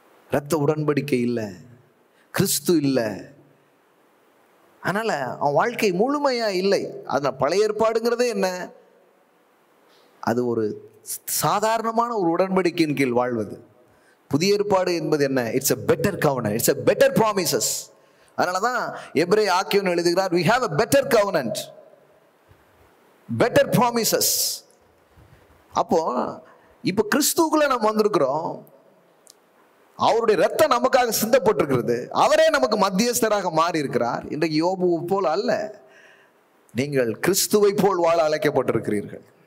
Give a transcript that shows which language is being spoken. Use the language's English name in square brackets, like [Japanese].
[Tamil] இரத்த உடன்படிக்கை இல்லை, கிறிஸ்து இல்லை. அதனால அவன் வாழ்க்கை முழுமையா இல்லை. அதனால பழைய ஏற்பாடுங்கிறதே என்ன? அது ஒரு சாதாரணமான ஒரு உடன்படிக்கையின் கீழ் வாழ்வது. புதிய ஏற்பாடு என்பது என்ன? [English] It's a better covenant, it's a better promises. [Tamil] அதனாலதான் எபிரேய ஆக்கியோன் எழுதுகிறார், [English] we have a better covenant, better promises. [Tamil] அப்போ இப்ப கிறிஸ்துவுக்குள்ள நம்ம வந்திருக்கிறோம். அவருடைய ரத்தம் நமக்காக சிந்தப்பட்டிருக்கிறது. அவரே நமக்கு மத்தியஸ்தராக மாறி இருக்கிறார். இன்றைக்கு யோபு போல் அல்ல, நீங்கள் கிறிஸ்துவை போல் வாழ அழைக்கப்பட்டிருக்கிறீர்கள்.